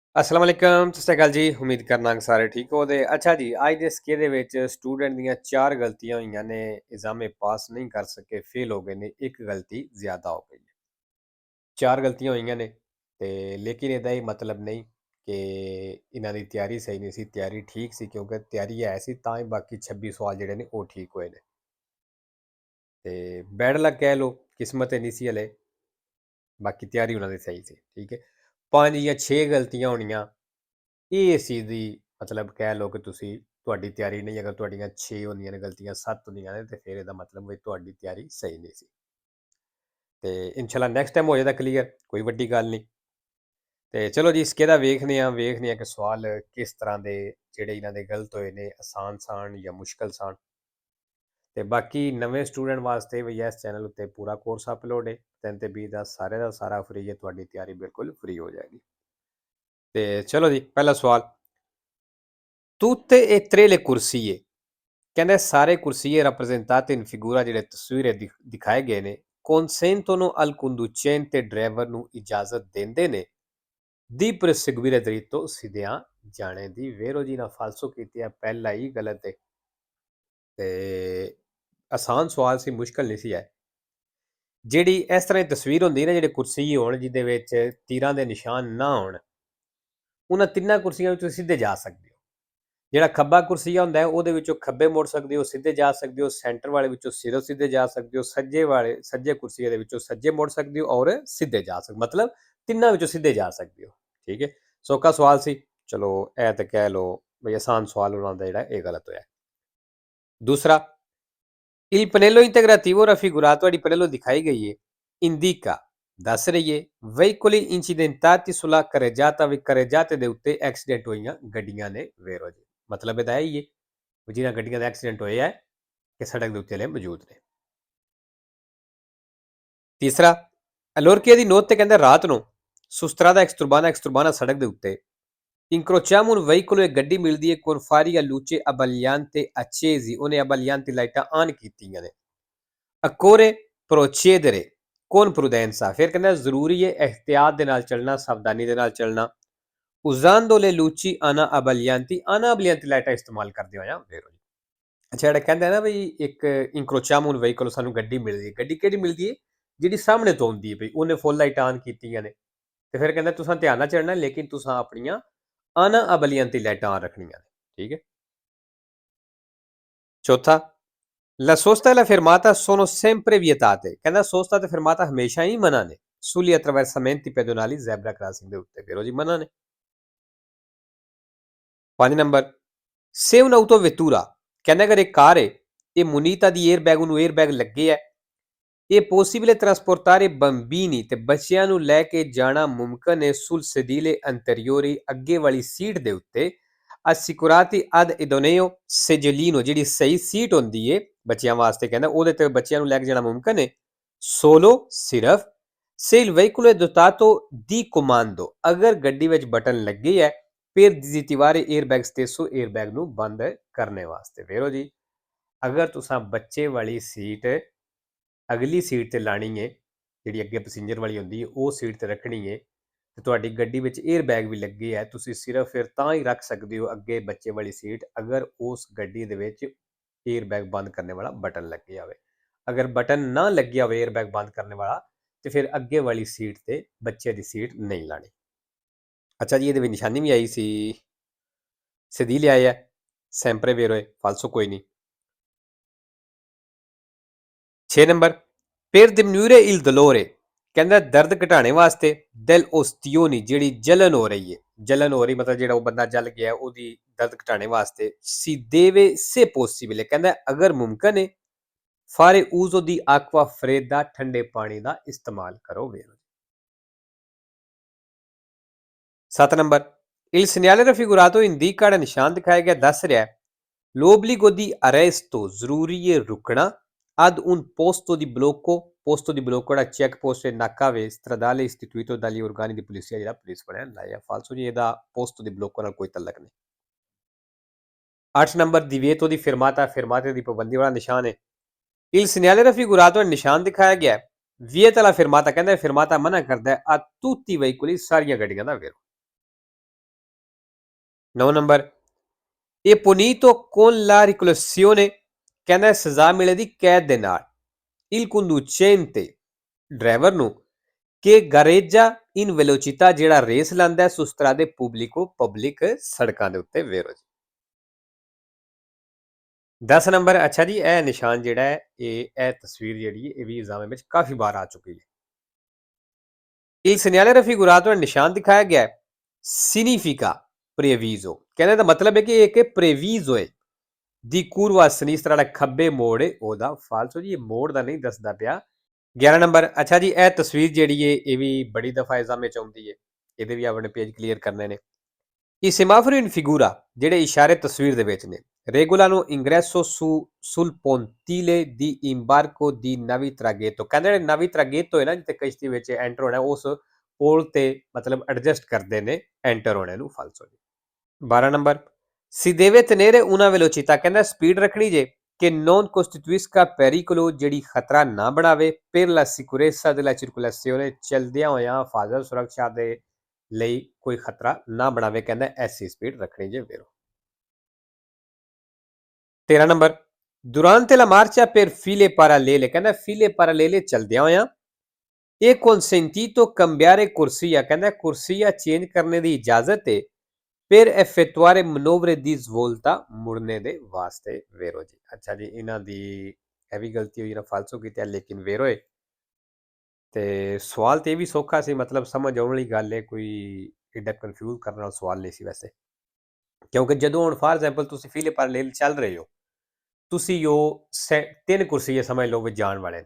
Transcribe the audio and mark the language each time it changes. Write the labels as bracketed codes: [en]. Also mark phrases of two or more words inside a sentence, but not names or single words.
[ar] السلام عليكم [pa] ਸਤ ਸ੍ਰੀ ਅਕਾਲ ਜੀ। ਉਮੀਦ ਕਰਨਾ ਕਿ ਸਾਰੇ ਠੀਕ ਹੋ। ਅੱਛਾ ਜੀ, ਅੱਜ ਕੇ ਸਕੇ ਦੇ ਵਿੱਚ ਸਟੂਡੈਂਟ ਦੀਆਂ 4 ਗਲਤੀਆਂ ਹੋਈਆਂ ਨੇ। ਐਗਜ਼ਾਮੇ ਪਾਸ ਨਹੀਂ ਕਰ ਸਕੇ, ਫੇਲ੍ਹ ਹੋ ਗਏ ਨੇ, ਇੱਕ ਗਲਤੀ ਜ਼ਿਆਦਾ ਹੋ ਗਈ ਹੈ। 4 ਗਲਤੀਆਂ ਹੋਈਆਂ ਨੇ ਤੇ ਲੇਕਿਨ ਏਦਾ ਇਹ ਮਤਲਬ ਨਹੀਂ ਕਿ ਇਨ੍ਹਾਂ ਦੀ ਤਿਆਰੀ ਸਹੀ ਨਹੀਂ ਸੀ। ਤਿਆਰੀ ਠੀਕ ਸੀ, ਕਿਉਂਕਿ ਤਿਆਰੀ ਹੈ ਸੀ ਤਾਂ ਹੀ ਬਾਕੀ 26 ਸਵਾਲ ਜਿਹੜੇ ਨੇ ਉਹ ਠੀਕ ਹੋਏ ਨੇ। ते [en] bad luck [pa] ਕਹਿ ਲਓ, ਕਿਸਮਤ ਨਹੀਂ ਸੀ ਹਲੇ, ਬਾਕੀ ਤਿਆਰੀ ਉਨ੍ਹਾਂ ਦੀ ਸਹੀ ਸੀ। ਠੀਕ ਹੈ, 5 ਯਾ 6 ਗਲਤੀਆਂ ਹੋਣੀਆਂ, ਇਹ ਇਸ ਚੀਜ਼ ਦੀ ਮਤਲਬ ਕਹਿ ਲਓ ਕਿ ਤੁਸੀਂ ਤੁਹਾਡੀ ਤਿਆਰੀ ਨਹੀਂ, ਅਗਰ ਤੁਹਾਡੀਆਂ 6 ਹੁੰਦੀਆਂ ਨੇ ਗਲਤੀਆਂ, 7 ਹੁੰਦੀਆਂ ਨੇ, ਤੇ ਫਿਰ ਇਹਦਾ ਮਤਲਬ ਵੀ ਤੁਹਾਡੀ ਤਿਆਰੀ ਸਹੀ ਨਹੀਂ ਸੀ। ਤੇ [ar] إن شاء الله [en] next time [pa] ਹੋ ਜਾਏਗਾ ਕਲੀਅਰ, ਕੋਈ ਵੱਡੀ ਗੱਲ ਨਹੀਂ। ਤੇ ਚਲੋ ਜੀ, ਇਸਕੇ ਦਾ ਵੇਖਨੇ ਆ ਕਿ ਸਵਾਲ ਕਿਸ ਤਰ੍ਹਾਂ ਦੇ ਜਿਹੜੇ ਇਹਨਾਂ ਦੇ ਗਲਤ ਹੋਏ ਨੇ, ਆਸਾਨ ਸਾਨ ਜਾਂ ਮੁਸ਼ਕਲ ਸਾਨ। ਤੇ ਬਾਕੀ ਨਵੇਂ ਸਟੂਡੈਂਟ ਵਾਸਤੇ ਵੀ ਇਸ ਚੈਨਲ ਉੱਤੇ ਪੂਰਾ ਕੋਰਸ ਅਪਲੋਡ ਹੈ 3 ਤੇ 20 ਦਾ, ਸਾਰੇ ਦਾ ਸਾਰਾ ਫ੍ਰੀ ਹੈ, ਤੁਹਾਡੀ ਤਿਆਰੀ ਬਿਲਕੁਲ ਫ੍ਰੀ ਹੋ ਜਾਏਗੀ। ਤੇ ਚਲੋ ਜੀ, ਪਹਿਲਾ ਸਵਾਲ, [it] tutte e tre le corsie, [pa] ਕਹਿੰਦੇ ਸਾਰੇ ਕੁਰਸੀਏ [it] rappresentate in figura [pa] ਜਿਹੜੇ ਤਸਵੀਰੇ ਦਿਖਾਏ ਗਏ ਨੇ, [it] consentono al conducente [pa] ਡਰਾਈਵਰ ਨੂੰ ਇਜਾਜ਼ਤ ਦਿੰਦੇ ਨੇ [it] di proseguire dritto [pa] ਸਿੱਧਿਆਂ ਜਾਣੇ ਦੀ। ਵੇਰੋ ਜੀ ਨਾਲ ਫਾਲਸੋ ਕੀਤੀ ਹੈ, ਪਹਿਲਾ ਹੀ ਗਲਤ ਹੈ। ਤੇ ਆਸਾਨ ਸਵਾਲ ਸੀ, ਮੁਸ਼ਕਲ ਨਹੀਂ ਸੀ ਹੈ। ਜਿਹੜੀ ਇਸ ਤਰ੍ਹਾਂ ਦੀ ਤਸਵੀਰ ਹੁੰਦੀ ਨਾ, ਜਿਹੜੇ ਕੁਰਸੀ ਹੋਣ ਜਿਹਦੇ ਵਿੱਚ ਤੀਰਾਂ ਦੇ ਨਿਸ਼ਾਨ ਨਾ ਹੋਣ, ਉਹਨਾਂ ਤਿੰਨਾਂ ਕੁਰਸੀਆਂ ਵਿੱਚ ਤੁਸੀਂ ਸਿੱਧੇ ਜਾ ਸਕਦੇ ਹੋ। ਜਿਹੜਾ ਖੱਬਾ ਕੁਰਸੀਆ ਹੁੰਦਾ ਹੈ, ਉਹਦੇ ਵਿੱਚੋਂ ਖੱਬੇ ਮੁੜ ਸਕਦੇ ਹੋ, ਸਿੱਧੇ ਜਾ ਸਕਦੇ ਹੋ। ਸੈਂਟਰ ਵਾਲੇ ਵਿੱਚੋਂ ਸਿਰੋਂ ਸਿੱਧੇ ਜਾ ਸਕਦੇ ਹੋ। ਸੱਜੇ ਕੁਰਸੀਏ ਦੇ ਵਿੱਚੋਂ ਸੱਜੇ ਮੁੜ ਸਕਦੇ ਹੋ ਔਰ ਸਿੱਧੇ ਜਾ ਸਕਦੇ, ਮਤਲਬ ਤਿੰਨਾਂ ਵਿੱਚੋਂ ਸਿੱਧੇ ਜਾ ਸਕਦੇ ਹੋ। ਠੀਕ ਹੈ, ਸੌਖਾ ਸਵਾਲ ਸੀ। ਚਲੋ ਇਹ ਤਾਂ ਕਹਿ ਲਓ ਬਈ ਆਸਾਨ ਸਵਾਲ ਉਹਨਾਂ ਦਾ ਜਿਹੜਾ ਇਹ ਗਲਤ ਹੋਇਆ। ਦੂਸਰਾ, [it] il pannello integrativo raffigurato di pannello [pa] ਦਿਖਾਈ ਗਈ ਹੈ, indica ਦੱਸ ਰਹੀ ਹੈ [it] veicoli incidentati sulla carreggiata [pa] ਵੀ carreggiate ਦੇ ਉੱਤੇ ਐਕਸੀਡੈਂਟ ਹੋਈਆਂ ਗੱਡੀਆਂ ਨੇ। ਵੇਰੋ ਜੀ, ਮਤਲਬ ਇਹਦਾ ਇਹ ਹੀ ਹੈ ਜਿਹਨਾਂ ਗੱਡੀਆਂ ਦਾ ਐਕਸੀਡੈਂਟ ਹੋਇਆ ਹੈ ਕਿ ਸੜਕ ਦੇ ਉੱਤੇ ਲੈ ਮੌਜੂਦ ਨੇ। ਤੀਸਰਾ, ਅਲੋਰਕੀਆ ਦੀ ਨੋਟ ਤੇ ਕਹਿੰਦਾ ਰਾਤ ਨੂੰ [it] su strada extraurbana [pa] ਸੜਕ ਦੇ ਉੱਤੇ [it] incrociamo un veicolo, [pa] ਇੱਕ ਗੱਡੀ ਮਿਲਦੀ ਹੈ, [it] con fari a luce abbagliante accesi, [pa] ਉਹਨੇ abbagliante ਲਾਈਟਾਂ ਆਨ ਕੀਤੀਆਂ ਨੇ। [it] occorre procedere con prudenza, [pa] ਫਿਰ ਕਹਿੰਦਾ ਜ਼ਰੂਰੀ ਹੈ ਇਹਤਿਆਤ ਦੇ ਨਾਲ ਚੱਲਣਾ, ਸਾਵਧਾਨੀ ਦੇ ਨਾਲ ਚੱਲਣਾ। [it] usando le luci ana abbaglianti [pa] ਲਾਈਟਾਂ ਇਸਤੇਮਾਲ ਕਰਦੇ ਹੋਇਆ। ਵੇਰੋ ਜੀ, ਅੱਛਾ, ਜਿਹੜਾ ਕਹਿੰਦਾ ਨਾ ਬਈ ਇੱਕ [it] incrociamo un veicolo, [pa] ਸਾਨੂੰ ਗੱਡੀ ਮਿਲਦੀ ਹੈ। ਗੱਡੀ ਕਿਹੜੀ ਮਿਲਦੀ ਹੈ? ਜਿਹੜੀ ਸਾਹਮਣੇ ਤੋਂ ਆਉਂਦੀ ਹੈ, ਬਈ ਉਹਨੇ ਫੁੱਲ ਲਾਈਟਾਂ ਆਨ ਕੀਤੀਆਂ ਨੇ। ਤੇ ਫਿਰ ਕਹਿੰਦਾ ਤੁਸੀਂ ਧਿਆਨ ਨਾਲ ਚੜਨਾ, ਲੇਕਿਨ ਤੁਸੀਂ ਆਪਣੀਆਂ [it] ana abbaglianti [pa] ਲਾਈਟਾਂ ਆਨ ਰੱਖਣੀਆਂ ਨੇ। ਠੀਕ ਹੈ। ਚੌਥਾ, [it] la sosta e la fermata sono sempre vietate, [pa] ਕਹਿੰਦਾ sosta ਤੇ fermata ਹਮੇਸ਼ਾ ਹੀ ਮਨਾ ਨੇ [it] sugli attraversamenti pedonali, [en] zebra crossing [pa] ਦੇ ਉੱਤੇ। ਵੇਰੋ ਜੀ, ਮਨਾ ਨੇ। 5 ਨੰਬਰ, se un'autovettura, ਕਹਿੰਦਾ ਅਗਰ ਇੱਕ ਕਾਰ ਹੈ, ਇਹ [it] munita di airbag, [pa] ਉਹਨੂੰ 에ਅਰਬੈਗ ਲੱਗੇ ਹੈ, ਇਹ [it] possibile trasportare bambini, [pa] ਤੇ ਬੱਚਿਆਂ ਨੂੰ ਲੈ ਕੇ ਜਾਣਾ ਮੁਮਕਨ ਹੈ [it] sul sedile anteriori, [pa] ਅੱਗੇ ਵਾਲੀ ਸੀਟ ਦੇ ਉੱਤੇ। [it] assicurati ad idoneo seggiolino, [pa] ਜਿਹੜੀ ਸਹੀ ਸੀਟ ਹੁੰਦੀ ਹੈ ਬੱਚਿਆਂ ਵਾਸਤੇ, ਕਹਿੰਦਾ ਉਹਦੇ ਤੇ ਬੱਚਿਆਂ ਨੂੰ ਲੈ ਕੇ ਜਾਣਾ ਮੁਮਕਨ ਹੈ। [it] solo, ਸਿਰਫ se il veicolo è dotato di comando, [pa] ਅਗਰ ਗੱਡੀ ਵਿੱਚ ਬਟਨ ਲੱਗੇ ਹੈ [it] per disattivare airbag stesso, [pa] airbag ਨੂੰ ਬੰਦ ਕਰਨੇ ਵਾਸਤੇ। ਵੇਰੋ ਜੀ, ਅਗਰ ਤੁਸੀਂ ਬੱਚੇ ਵਾਲੀ ਸੀਟ ਅਗਲੀ ਸੀਟ ਤੇ ਲਾਣੀ ਹੈ, ਜਿਹੜੀ ਅੱਗੇ ਪੈਸੇਂਜਰ ਵਾਲੀ ਹੁੰਦੀ ਹੈ, ਉਹ ਸੀਟ ਤੇ ਰੱਖਣੀ ਹੈ, ਤੇ ਤੁਹਾਡੀ ਗੱਡੀ ਵਿੱਚ 에ਅਰਬੈਗ ਵੀ ਲੱਗੇ ਹੈ, ਤੁਸੀਂ ਸਿਰਫ ਫਿਰ ਤਾਂ ਹੀ ਰੱਖ ਸਕਦੇ ਹੋ ਅੱਗੇ ਬੱਚੇ ਵਾਲੀ ਸੀਟ, ਅਗਰ ਉਸ ਗੱਡੀ ਦੇ ਵਿੱਚ 에ਅਰਬੈਗ ਬੰਦ ਕਰਨੇ ਵਾਲਾ ਬਟਨ ਲੱਗਿਆ ਹੋਵੇ। ਅਗਰ ਬਟਨ ਨਾ ਲੱਗਿਆ ਹੋਵੇ 에ਅਰਬੈਗ ਬੰਦ ਕਰਨੇ ਵਾਲਾ, ਤੇ ਫਿਰ ਅੱਗੇ ਵਾਲੀ ਸੀਟ ਤੇ ਬੱਚੇ ਦੀ ਸੀਟ ਨਹੀਂ ਲਾਣੀ। ਅੱਛਾ ਜੀ, ਇਹਦੇ ਵਿੱਚ ਨਿਸ਼ਾਨੀ ਵੀ ਆਈ ਸੀ, ਸਿੱਧੀ ਲਿਆਇਆ [it] sempre vero [pa] ਹੈ, ਫਾਲਸੋ ਕੋਈ ਨਹੀਂ। 6 ਨੰਬਰ, [it] per diminuire il dolore, [pa] ਕਹਿੰਦਾ ਦਰਦ ਘਟਾਣੇ ਵਾਸਤੇ [it] del ostioni, [pa] ਜਿਹੜੀ ਜਲਨ ਹੋ ਰਹੀ ਹੈ, ਜਲਨ ਹੋ ਰਹੀ ਮਤਲਬ ਜਿਹੜਾ ਉਹ ਬੰਦਾ ਜਲ ਗਿਆ ਉਹਦੀ ਦਰਦ ਘਟਾਣੇ ਵਾਸਤੇ [it] si deve se possibile, [pa] ਕਹਿੰਦਾ ਅਗਰ ਮੁਮਕਨ ਹੈ [it] fare uso di acqua fredda, [pa] ਠੰਡੇ ਪਾਣੀ ਦਾ ਇਸਤੇਮਾਲ ਕਰੋ। ਵੇਰੋ। 7 ਨੰਬਰ, [it] il segnale raffigurato indica, [pa] ਜਿਹੜਾ ਨਿਸ਼ਾਨ ਦਿਖਾਇਆ ਗਿਆ ਦੱਸ ਰਿਹਾ [it] l'obbligo di arresto, [pa] ਜ਼ਰੂਰੀ ਹੈ ਰੁਕਣਾ, [it] ad un posto di blocco, posto di blocco [pa] ਜਿਹੜਾ ਚੈੱਕ ਪੋਸਟ ਹੈ, ਨਾਕਾ ਵੇ [it] stradale istituito dagli organi di polizia, [pa] ਜਿਹੜਾ ਪੁਲਿਸ ਬਣਿਆ ਲਾਇਆ। ਫਾਲਸੋ ਜੀ, ਇਹਦਾ [it] posto di blocco [pa] ਨਾਲ ਕੋਈ ਤਲਕ ਨਹੀਂ। 8 ਨੰਬਰ, [it] divieto di fermata, [pa] fermate ਦੀ ਪਾਬੰਦੀ ਵਾਲਾ ਨਿਸ਼ਾਨ ਹੈ। [it] il segnale raffigurato, [pa] ਨਿਸ਼ਾਨ ਦਿਖਾਇਆ ਗਿਆ [it] vieta la fermata, [pa] ਕਹਿੰਦਾ fermata ਮਨਾ ਕਰਦਾ ਹੈ [it] a tutti i veicoli, [pa] ਸਾਰੀਆਂ ਗੱਡੀਆਂ ਦਾ। ਵੇਰੋ। 9 ਨੰਬਰ, ਇਹ [it] punito con la reclusione [pa] ਕਹਿੰਦਾ ਸਜ਼ਾ ਮਿਲੇ ਦੀ ਕੈਦ ਦੇ ਨਾਲ। [it] il conducente [pa] ਡਰਾਈਵਰ ਨੂੰ ਕਿ [it] gareggia in velocità [pa] ਜਿਹੜਾ ਰੇਸ ਲਾਂਦਾ ਸੁਸਤਰਾ ਦੇ ਪਬਲਿਕੋ ਪਬਲਿਕ ਸੜਕਾਂ ਦੇ ਉੱਤੇ ਵੇਰੋ ਜੀ। 10 ਨੰਬਰ, ਅੱਛਾ ਜੀ ਇਹ ਨਿਸ਼ਾਨ ਜਿਹੜਾ ਹੈ ਇਹ ਤਸਵੀਰ ਜਿਹੜੀ ਹੈ ਇਹ ਵੀ ਐਗਜ਼ਾਮ ਵਿੱਚ ਕਾਫੀ ਵਾਰ ਆ ਚੁੱਕੀ ਹੈ। [it] il segnale raffigurato [pa] ਨਿਸ਼ਾਨ ਦਿਖਾਇਆ ਗਿਆ ਹੈ [it] significa previso [pa] ਕਹਿੰਦੇ ਦਾ ਮਤਲਬ ਹੈ ਕਿ ਇਹ ਇੱਕ previso ਹੈ ਦੀ [it] curva a sinistra [pa] ਜਿਹੜਾ ਖੱਬੇ ਮੋੜ ਹੈ ਉਹਦਾ ਫਾਲਸੋ ਜੀ ਇਹ ਮੋੜ ਦਾ ਨਹੀਂ ਦੱਸਦਾ ਪਿਆ। 11 ਨੰਬਰ, ਅੱਛਾ ਜੀ ਇਹ ਤਸਵੀਰ ਜਿਹੜੀ ਹੈ ਇਹ ਵੀ ਬੜੀ ਦਫਾ ਐਗਜ਼ਾਮ ਵਿੱਚ ਆਉਂਦੀ ਹੈ, ਇਹਦੇ ਵੀ ਆਪਣੇ ਪੇਜ ਕਲੀਅਰ ਕਰਨੇ ਨੇ। [it] I semafori in figura [pa] ਜਿਹੜੇ ਇਸ਼ਾਰੇ ਤਸਵੀਰ ਦੇ ਵਿੱਚ ਨੇ [it] regolano ingresso sul pontile di imbarco di navi traghetto [pa] ਕਹਿੰਦੇ ਜਿਹੜੇ [it] navi traghetto [pa] ਹੈ ਨਾ ਜਿੱਥੇ ਕਸ਼ਤੀ ਵਿੱਚ ਐਂਟਰ ਹੋਣਾ ਉਸ ਪੋਲ ਤੇ ਮਤਲਬ ਐਡਜਸਟ ਕਰਦੇ ਨੇ ਐਂਟਰ ਹੋਣੇ ਨੂੰ ਫਾਲਸੋ ਜੀ। 12 ਨੰਬਰ, [it] si deve tenere una velocità [pa] ਕਹਿੰਦਾ ਸਪੀਡ ਰੱਖਣੀ ਜੇ [it] che non costituisca pericolo [pa] ਜਿਹੜੀ ਖਤਰਾ ਨਾ ਬਣਾਵੇ [it] per la sicurezza della circolazione [pa] ਚਲਦਿਆਂ ਹੋਇਆਂ ਹਿਫਾਜ਼ਤ ਸੁਰੱਖਿਆ ਦੇ ਲਈ ਕੋਈ ਖਤਰਾ ਨਾ ਬਣਾਵੇ ਕਹਿੰਦਾ ਐਸੀ ਸਪੀਡ ਰੱਖਣੀ ਜੇ ਵੇਰੋ। 13 ਨੰਬਰ, [it] durante la marcia per file parallele [pa] ਕਹਿੰਦਾ [it] file parallele [pa] ਚਲਦਿਆਂ ਹੋਇਆਂ ਇਹ [it] consentito cambiare corsia [pa] ਕਹਿੰਦਾ ਕੁਰਸੀਆ ਚੇਂਜ ਕਰਨੇ ਦੀ ਇਜਾਜ਼ਤ ਹੈ [it] per effettuare manovre di svolta [pa] ਮੁੜਨੇ ਦੇ ਵਾਸਤੇ ਵੇਰੋ ਜੀ। ਅੱਛਾ ਜੀ ਇਹਨਾਂ ਦੀ ਇਹ ਵੀ ਗਲਤੀ ਹੋਈ ਨਾ ਫਾਲਸੋ ਕੀਤਾ ਲੇਕਿਨ ਵੇਰੋ ਹੈ ਤੇ ਸਵਾਲ ਤੇ ਇਹ ਵੀ ਸੌਖਾ ਸੀ ਮਤਲਬ ਸਮਝ ਆਉਣ ਵਾਲੀ ਗੱਲ ਹੈ ਕੋਈ ਏਡਾ ਕਨਫਿਊਜ਼ ਕਰਨ ਵਾਲਾ ਸਵਾਲ ਨਹੀਂ ਸੀ ਵੈਸੇ ਕਿਉਂਕਿ ਜਦੋਂ ਹੁਣ [en] for example [pa] ਤੁਸੀਂ [it] file parallele [pa] ਚੱਲ ਰਹੇ ਹੋ ਤੁਸੀਂ ਉਹ ਤਿੰਨ ਕੁਰਸੀਏ ਸਮਝ ਲਓ ਵੀ ਜਾਣ ਵਾਲੇ ਨੇ